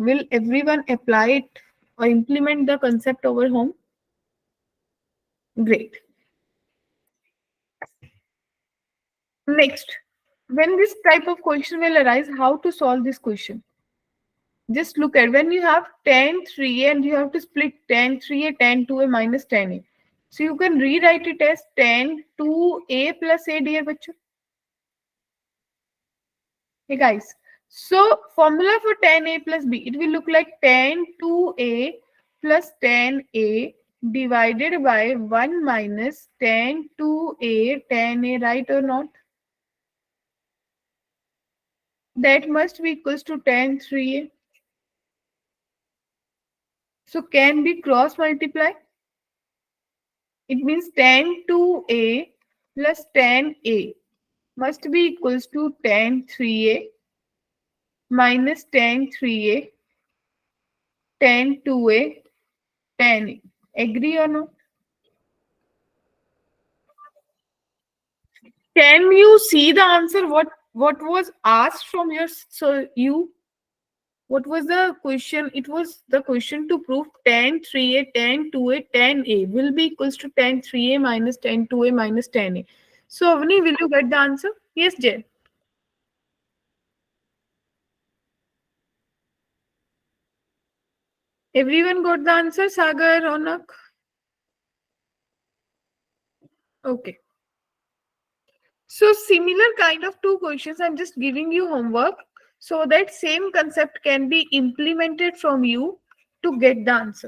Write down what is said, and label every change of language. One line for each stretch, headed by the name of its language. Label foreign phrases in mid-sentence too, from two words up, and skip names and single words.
English: Will everyone apply it or implement the concept over home? Great. Next, when this type of question will arise, how to solve this question? Just look at when you have tan 3a and you have to split tan 3a, tan 2a minus tan a. So you can rewrite it as tan 2a plus a, dear bachcho. Hey guys, so formula for tan a plus b, it will look like tan 2a plus tan a divided by 1 minus tan 2a tan a, right or not? That must be equals to tan 3a. So can be cross multiply? It means tan 2a plus tan a must be equals to tan 3a minus tan 3a tan 2a tan a. Agree or no? Can you see the answer? What was asked from your you? What was the question? It was the question to prove tan 3a tan 2a tan a will be equals to tan 3a minus tan 2a minus tan a. So Avni, will you get the answer? Yes, Jay. Everyone got the answer, Sagar, Ronak? Okay. So similar kind of two questions, I'm just giving you homework so that same concept can be implemented from you to get the answer.